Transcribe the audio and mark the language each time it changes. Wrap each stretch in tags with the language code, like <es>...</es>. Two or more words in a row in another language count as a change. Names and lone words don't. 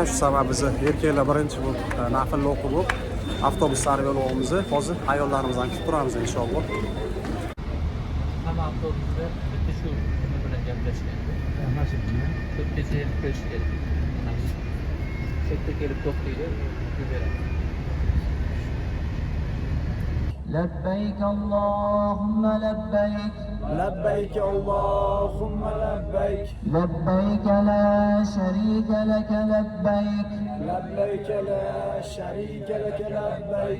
<uz>Shu sabab biz erkaklar birinchi bo'lib nafilni o'qib avtobus sari yo'l olamiz. Hozir ayollarimizni kutib turamiz inshaalloh. Hamma avtobusda bitta shu nima bilan gaplashgan. To'rtgacha kelib ko'rish kerak. To'rtga kelib to'xtaydi, beradi.</uz> <ar>لبيك اللهم لبيك لبيك اللهم لبيك لبيك لا شريك لك لبيك لبيك لا شريك لك لبيك</ar>